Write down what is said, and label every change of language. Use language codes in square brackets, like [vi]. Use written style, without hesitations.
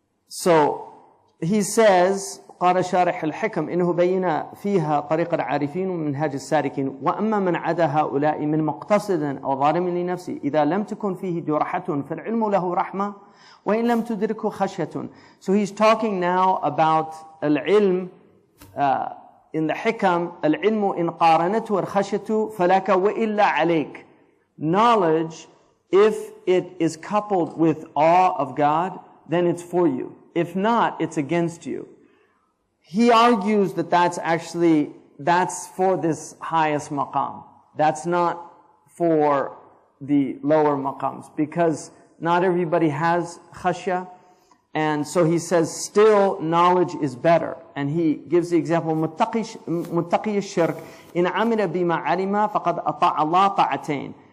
[en] So he says, [ar] قال شارح الحكم إنه بين فيها طريق العارفين ومنهاج السالكين وأما من عدا هؤلاء من مقتصد أو ظالم لنفسه إذا لم تكن فيه جرحة فالعلم له رحمة وإن لم تدركه خشية. [en] So he's talking now about العلم in the hikam, [ar] العلم إن قارنته الخشية فلك وإلا عليك. [en] Knowledge, if it is coupled with awe of God, then it's for you. If not, it's against you. He argues that that's for this highest maqam. That's not for the lower maqams, because not everybody has khashya. And so he says, still knowledge is better. And he gives the example, [ar] متقي الشرك إن عمل بما علم فقد أطاع الله طاعتين.